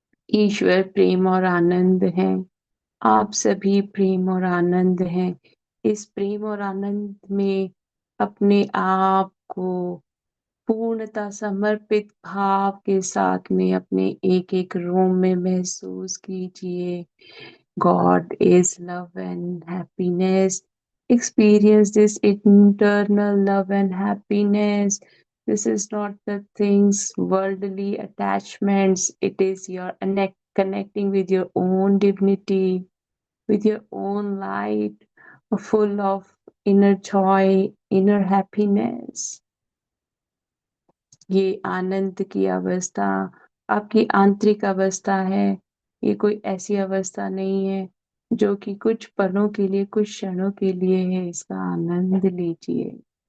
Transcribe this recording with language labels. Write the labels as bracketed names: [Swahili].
[Hindi] ईश्वर प्रेम और आनंद है। आप सभी प्रेम और आनंद हैं। इस प्रेम और आनंद में अपने आप को पूर्णतः समर्पित भाव के साथ में अपने एक-एक रोम में महसूस कीजिए। [English] God is love and happiness. Experience this internal love and happiness. This is not the things, worldly attachments. It is your connecting with your own divinity, with your own light, full of inner joy, inner happiness. [Hindi] ये आनंद की अवस्था आपकी आंतरिक अवस्था है। ये कोई ऐसी अवस्था नहीं है जो कि कुछ पलों के लिए, कुछ क्षणों के लिए है। इसका आनंद लीजिए।